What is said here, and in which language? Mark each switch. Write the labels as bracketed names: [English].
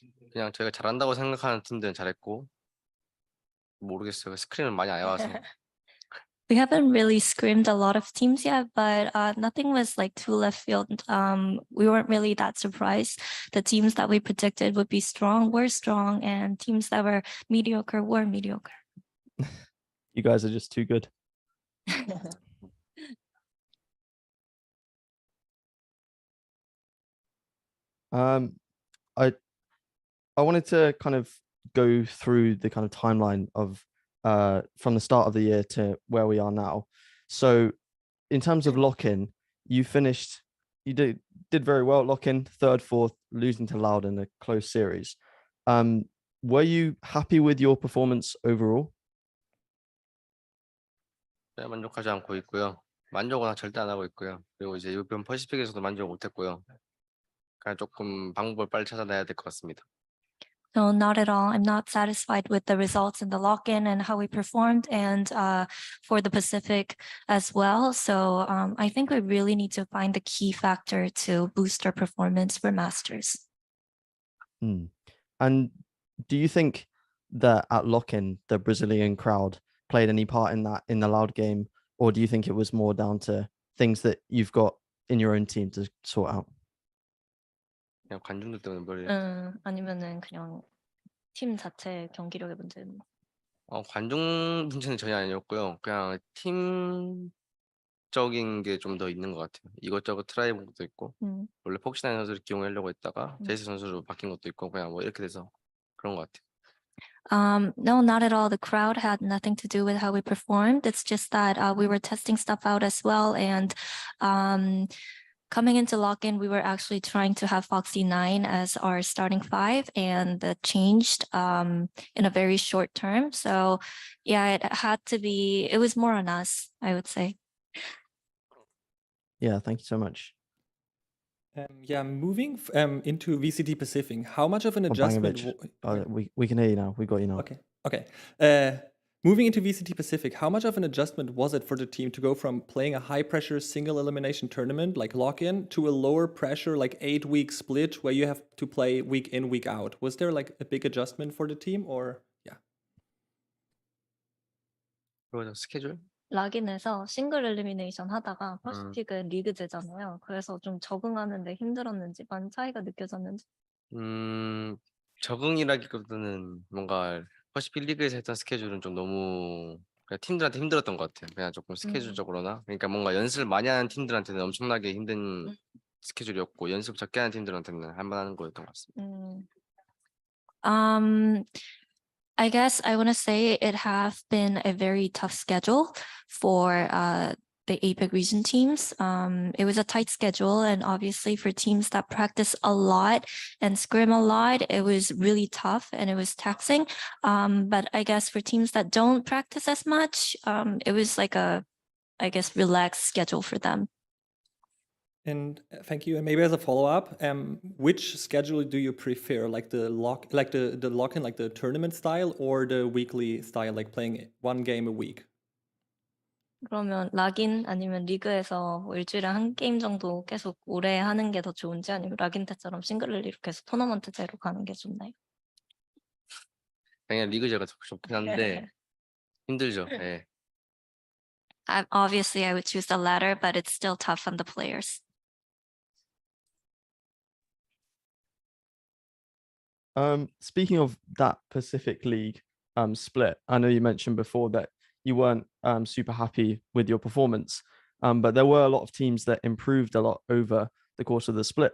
[Korean] 그냥 저희가 잘한다고 생각하는 팀들은 잘했고 모르겠어요. 스크린을 많이 안 해와서. [English] We haven't really scrimmed a lot of teams yet, but nothing was like too left field. We weren't really that surprised. The teams that we predicted would be strong were strong, and teams that were mediocre were mediocre. You guys are just too good. I wanted to kind of go through the kind of timeline of from the start of the year to where we are now. So in terms of lock-in, you did very well at lock-in, 3rd, 4th, losing to Loud in a close series. Were you happy with your performance overall? [Korean] 만족하지 않고 있고요. 만족은 절대 안 하고 있고요. 그리고 이제 이번 퍼시픽에서도 만족 못했고요. 그냥 조금 방법을 빨리 찾아내야 될 것 같습니다. [English] No, not at all. I'm not satisfied with the results in the lock-in and how we performed, and for the Pacific as well. So I think we really need to find the key factor to boost our performance for Masters. And do you think that at lock-in, the Brazilian crowd played any part in that in the loud game, or do you think it was more down to things that you've got in your own team to sort out? [Korean] 그냥 관중들 때문에 머리. 아니면은 그냥 팀 자체 경기력의 문제는. 관중 문제는 전혀 아니었고요. 그냥 팀적인 게 좀 더 있는 것 같아요. 이것저것 트라이 해본 것도 있고, 원래 폭신한 선수를 기용하려고 했다가 제이스 선수로 바뀐 것도 있고, 그냥 뭐 이렇게 돼서 그런 것 같아요. [English] No, not at all. The crowd had nothing to do with how we performed. It's just that we were testing stuff out as well. And coming into lock-in, we were actually trying to have Foxy 9 as our starting 5, and that changed in a very short term. So yeah, it was more on us, I would say. Yeah, thank you so much. Moving into VCT Pacific, how much of an adjustment? We can hear you now. We got you now. Okay. Moving into VCT Pacific, how much of an adjustment was it for the team to go from playing a high-pressure single elimination tournament like lock-in to a lower pressure like 8-week split where you have to play week in, week out? Was there like a big adjustment for the team, or [Korean] 그리고 스케줄? 락인에서 싱글 엘리미네이션 하다가 퍼시픽은 리그제잖아요. 그래서 좀 적응하는데 힘들었는지 많은 차이가 느껴졌는지. 적응이라기보다는 뭔가 퍼시픽 리그에서 했던 스케줄은 좀 너무 그냥 팀들한테 힘들었던 것 같아요. 그냥 조금 스케줄적으로나, 그러니까 뭔가 연습을 많이 하는 팀들한테는 엄청나게 힘든 스케줄이었고, 연습 적게 하는 팀들한테는 할만한 거였던 것 같습니다. [English] I guess I want to say it has been a very tough schedule for the APEC region teams. It was a tight schedule, and obviously for teams that practice a lot and scrim a lot, it was really tough and it was taxing. But I guess for teams that don't practice as much, it was like a, I guess, relaxed schedule for them. And thank you. And maybe as a follow-up, which schedule do you prefer? Like the lock-in, like the tournament style, or the weekly style, like playing one game a week? [Korean] 그러면 락인 아니면 리그에서 뭐 일주일에 한 게임 정도 계속 오래 하는 게 더 좋은지, 아니면 락인 때처럼 싱글을 이렇게 해서 토너먼트제로 가는 게 좋나요? 그냥 리그제가 좋긴 한데 힘들죠. 네. [English] Obviously, I would choose the latter, but it's still tough on the players. Speaking of that Pacific League split, I know you mentioned before that you weren't super happy with your performance, but there were a lot of teams that improved a lot over the course of the split.